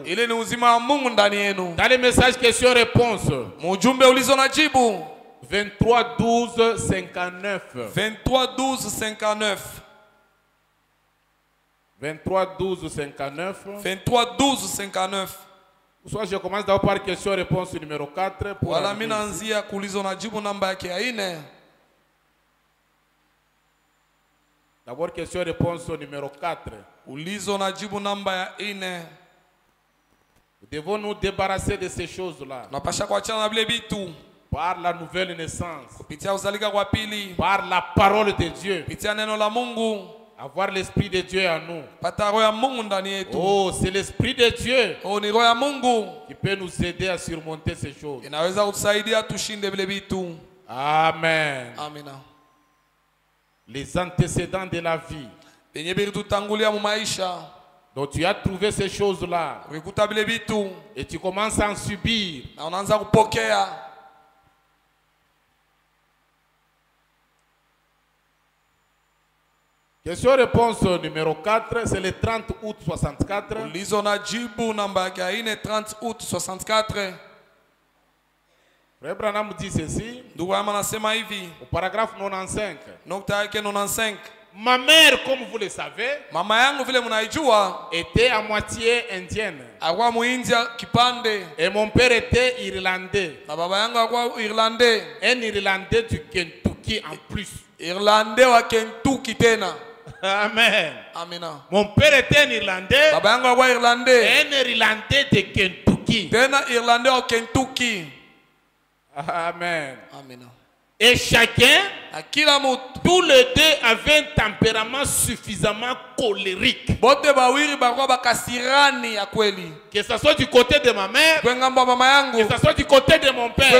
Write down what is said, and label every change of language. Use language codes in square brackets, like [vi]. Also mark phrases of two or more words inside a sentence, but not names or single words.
[fr] Dans les messages questions-réponses, 23 12 59. 23 12 59. 23 12 59. 23 12 59. Soit je commence d'abord par question-réponse numéro 4. [sw] Wala minanzia kuulizo na jibu namba yake ya 4. [fr] D'abord question-réponse numéro 4. [sw] Ulizo na jibu namba ya 4. [fr] Nous devons nous débarrasser de ces choses-là. [sw] Napasha kuachana na bile bitu. [fr] Par la nouvelle naissance. [sw] Kupitia uzalika kwa pili. [fr] Par la parole de Dieu. [sw] Kupitia neno la Mungu. [fr] Avoir l'esprit de Dieu en nous. [sw] Pata roho ya Mungu ndani yetu. [fr] Oh, c'est l'esprit de Dieu. [sw] Oh, ni roho ya Mungu [fr] qui peut nous aider à surmonter ces choses. [sw] Inaweza kutusaidia tushinde vile vitu. [fr] Amen. [sw] Amina. [fr] Les antécédents de la vie. [sw] Benye bilitutangulia mu maisha. [fr] Donc tu as trouvé ces choses-là. [sw] Ukikuta vile vitu [fr] et tu commences à en subir. [sw] Na unaanza kupokea. [fr] Question-réponse numéro 4, c'est le 30 août 64. [sw] Ulizo na jibu namba yake 30 août 64. [fr] Frère Branham dit ceci. [sw] Ndugu yangu anasema hivi. [fr] Au paragraphe 95. [sw] Nukta yake 95. [fr] Ma mère, comme vous le savez, [sw] mama yangu vile mnaijua, [fr] était à moitié indienne. [sw] Alikuwa muindia kipande. [fr] Et mon père était irlandais. [sw] Na baba yangu alikuwa Irlandais. [fr] Un Irlandais du Kentucky en plus. [sw] Irlandais wa Kentucky tena. [fr] Amen. [sw] Amina. [fr] Mon père était un Irlandais. [sw] Baba yangu alikuwa Irlandais. [fr] Un Irlandais de Kentucky. [sw] Tena Irlandais wa Kentucky. [fr] Amen. [sw] Amina. [fr] Et chacun, tous les deux avaient un tempérament suffisamment colérique. Que ce soit du côté de ma mère, que ce soit du côté de mon père.